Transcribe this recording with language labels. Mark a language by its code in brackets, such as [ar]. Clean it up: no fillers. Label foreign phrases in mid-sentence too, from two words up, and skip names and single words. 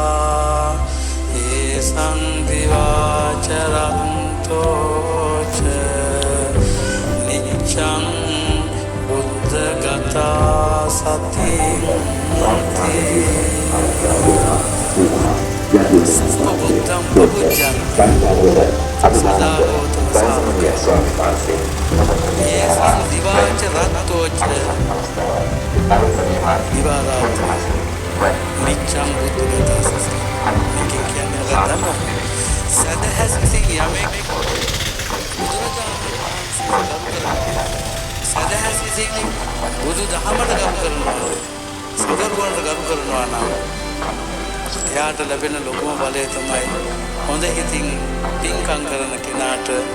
[pi] esang divacharanto ca niccang buddha gata sati Buddhang pabujjanti sada gotama savaka Esang divacha rattocha divarata niccang buddhagata sasa [si] මේකෙන් කියන්නේ මොකක්ද දන්නවද සදහසිතින් යමෙක් සදහසිතින් බුදු දහමට ගරු කරනවා සදරුවන්ට ගරු කරනවා නම් එයාට ලැබෙන ලොකුම බලය තමයි හොඳ හිතින් පින්කම් කරන කෙනාට